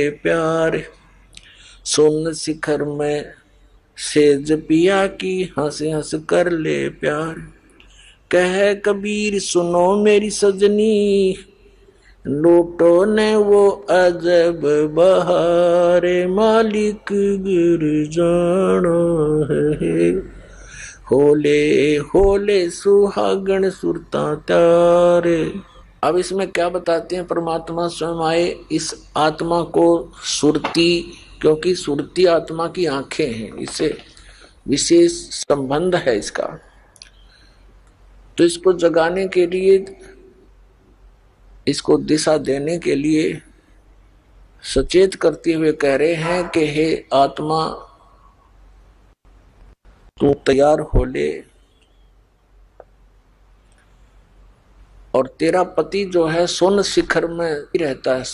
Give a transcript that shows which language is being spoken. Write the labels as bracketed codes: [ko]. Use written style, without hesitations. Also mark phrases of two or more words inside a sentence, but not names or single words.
[hi] प्यार, सोन शिखर में सेज पिया की हंस हंस कर ले प्यार, कह कबीर सुनो मेरी सजनी लूटो ने वो अजब बहारे, मालिक गिर जाना है होले होले सुहागण सुरता त्यारे। अब इसमें क्या बताते हैं परमात्मा स्वयं आए इस आत्मा को सुरती, क्योंकि सुरती आत्मा की आंखें हैं, इससे विशेष संबंध है इसका। तो इसको जगाने के लिए इसको दिशा देने के लिए सचेत करते हुए कह रहे हैं कि हे आत्मा, तू तैयार हो ले, और तेरा पति जो है स्वर्ण शिखर में रहता है।